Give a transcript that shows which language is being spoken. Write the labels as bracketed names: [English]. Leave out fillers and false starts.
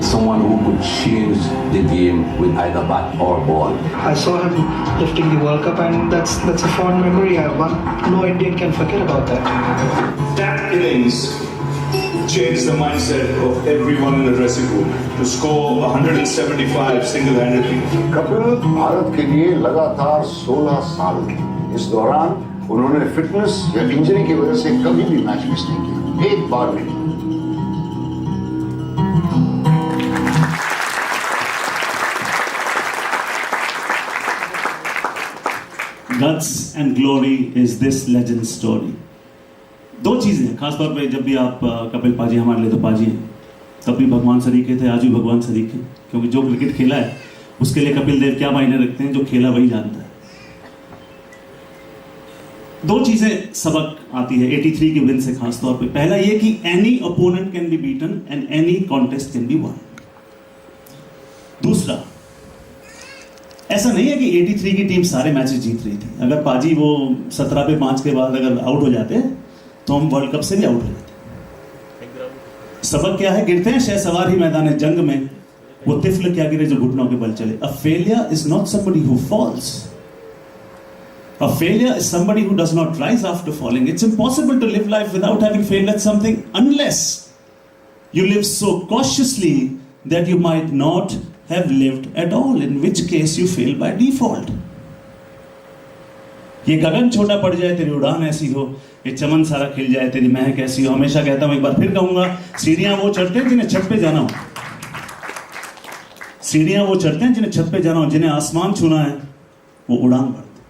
[English] Someone who could change the game with either bat or ball. I saw him lifting the World Cup, and that's a fond memory. No Indian can forget about that. That innings changed the mindset of everyone in the dressing room to score 175 single-handedly. [Hindi] Kapil Bharat के लिए लगातार 16 साल के इस दौरान उन्होंने fitness या injury की वजह से कभी भी मैच मिस नहीं किया, एक बार नहीं। [English] Guts and glory is this legend story. [Hindi] दो चीजें खासतौर पे जब भी आप कपिल पाजी हमारे लिए तो पाजी हैं, तब भी भगवान सरीखे थे, आज भी भगवान सरीखे, क्योंकि जो क्रिकेट खेला है उसके लिए कपिल देव क्या मायने रखते हैं, जो खेला वही जानता है। दो चीजें सबक आती है 83 की विन से खासतौर पे। पहला ये कि [English] Any opponent can be beaten and any contest can be won. [Hindi] दूसरा, ऐसा नहीं है कि 83 की टीम सारे मैचेस जीत रही थी। अगर पाजी वो 17 पे 5 के बाद अगर आउट हो जाते तो हम वर्ल्ड कप से भी आउट हो जाते। सबक क्या है? गिरते हैं शहसवार ही मैदान जंग में, वो तिफल क्या गिरे जो घुटनों के बल चले। [English] A failure is not somebody who falls. A failure is somebody who does not rise after falling. It's impossible to live life without having failed at something unless you live so cautiously that you might not have lived at all, in which case you fail by default. [Hindi] ये गगन छोटा पड़ जाए तेरी उड़ान ऐसी हो, ये चमन सारा खिल जाए तेरी महक ऐसी हो। हमेशा कहता हूं, एक बार फिर कहूंगा, सीढ़ियां वो चढ़ते हैं जिन्हें छत पे जाना हो। सीढ़ियां वो चढ़ते हैं जिन्हें छत पे जाना हो, जिन्हें आसमान छूना है वो उड़ान भरते।